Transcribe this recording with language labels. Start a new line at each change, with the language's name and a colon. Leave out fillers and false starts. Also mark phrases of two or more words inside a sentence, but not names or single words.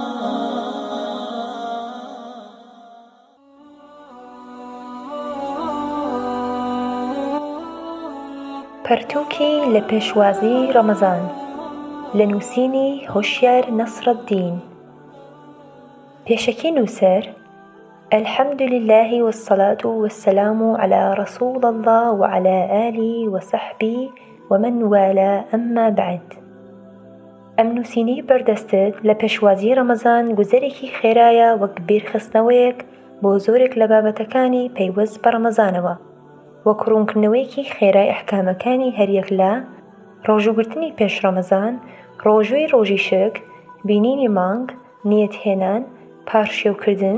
Central Kurdish: پەرتووکی لە پێشوازی ڕەمەزان، لە نووسینی هۆشیار نەسرەددین. پێشەکی نووسەر:
Arabic: الحمد لله والصلاة والسلام على رسول الله وعلى آله وصحبه ومن والاه أما بعد.
Central Kurdish: ئەم نووسینەی بەردەستت لە پێشوازی ڕەمەزان گوزەرێکی خێرایە وەک بیرخستنەوەیەک بۆ زۆرێک لە بابەتەکانی پەیوەست بە ڕەمەزانەوە، وەک ڕوونکردنەوەیەکی خێرای ئەحکامەکانی هەریەک لە ڕۆژوگرتنی پێش ڕەمەزان، ڕۆژووی ڕۆژی شەک، بینینی مانگ، نیەتهێنان، پارشێوکردن،